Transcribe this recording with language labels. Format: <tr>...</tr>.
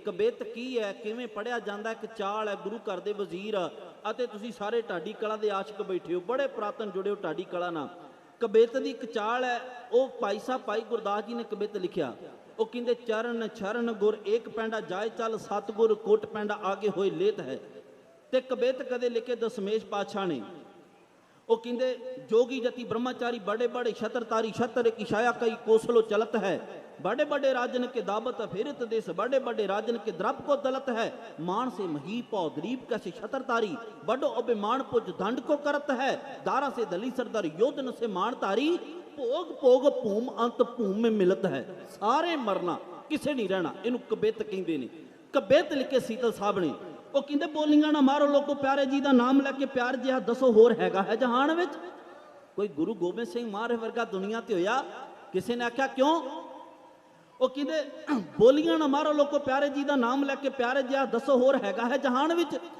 <pa>ਕਬਿੱਤ ਕੀ ਹੈ, ਕਿਵੇਂ ਪੜ੍ਹਿਆ ਜਾਂਦਾ? ਇੱਕ ਚਾਲ ਹੈ ਗੁਰੂ ਘਰ ਦੇ ਵਜ਼ੀਰ, ਅਤੇ ਤੁਸੀਂ ਸਾਰੇ ਢਾਡੀ ਕਲਾ ਦੇ ਆਸ਼ਿਕ ਬੈਠੇ ਹੋ, ਬੜੇ ਪੁਰਾਤਨ ਜੁੜੇ ਹੋ ਢਾਡੀ ਕਲਾ ਨਾਲ। ਕਬਿੱਤ ਦੀ ਇੱਕ ਚਾਲ ਹੈ, ਉਹ ਭਾਈ ਸਾਹਿਬ ਭਾਈ ਗੁਰਦਾਸ ਜੀ ਨੇ ਕਬਿੱਤ ਲਿਖਿਆ। ਉਹ ਕਹਿੰਦੇ</pa> <bra>ਚਰਨ ਛਰਨ ਗੁਰ ਏਕ ਪੈਂਡਾ ਜਾਏ ਚੱਲ, ਸਤਿਗੁਰ ਕੋਟ ਪੈਂਡਾ ਆਗੇ ਹੋਏ ਲੇਤ ਹੈ।</bra> <pa>ਤੇ ਕਬਿੱਤ ਕਦੇ ਲਿਖੇ ਦਸ਼ਮੇਸ਼ ਪਾਤਸ਼ਾਹ ਨੇ। ਉਹ ਕਹਿੰਦੇ</pa> <bra>जोगी जति ब्रह्मचारी बड़े बड़े छत्रतारी छत्र की छाया कई कोसलो चलत है, बड़े बड़े राजन के दावत फिरत देश, बड़े बड़े राजन के द्रप को दलत है, मान से मही पौ गरीब कैसे छत्रतारी, बड़ो अभिमान पुज दंड को करत है, दारा से दली सरदार योधन से मान तारी, भोग भोग भूम अंत भूम में मिलत है।</bra> <pa>सारे मरना किसे नहीं रहना, इनू कबित कहते हैं। कबित लिखे सीतल साहब ने। ਉਹ ਕਹਿੰਦੇ ਬੋਲੀਆਂ ਨਾ ਮਾਰੋ ਲੋਕੋ, ਪਿਆਰੇ ਜੀ ਦਾ ਨਾਮ ਲੈ ਕੇ ਪਿਆਰ ਜਿਹਾ ਦੱਸੋ ਹੋਰ ਹੈਗਾ ਹੈ ਜਹਾਨ ਵਿੱਚ? ਕੋਈ ਗੁਰੂ ਗੋਬਿੰਦ ਸਿੰਘ ਮਹਾਰਾਜ ਵਰਗਾ ਦੁਨੀਆ ਤੇ ਹੋਇਆ? ਕਿਸੇ ਨੇ ਆਖਿਆ ਕਿਉਂ? ਉਹ ਕਹਿੰਦੇ ਬੋਲੀਆਂ ਨਾ ਮਾਰੋ ਲੋਕੋ, ਪਿਆਰੇ ਜੀ ਦਾ ਨਾਮ ਲੈ ਕੇ ਪਿਆਰੇ ਜਿਹਾ ਦੱਸੋ ਹੋਰ ਹੈਗਾ ਹੈ ਜਹਾਨ ਵਿੱਚ?</pa>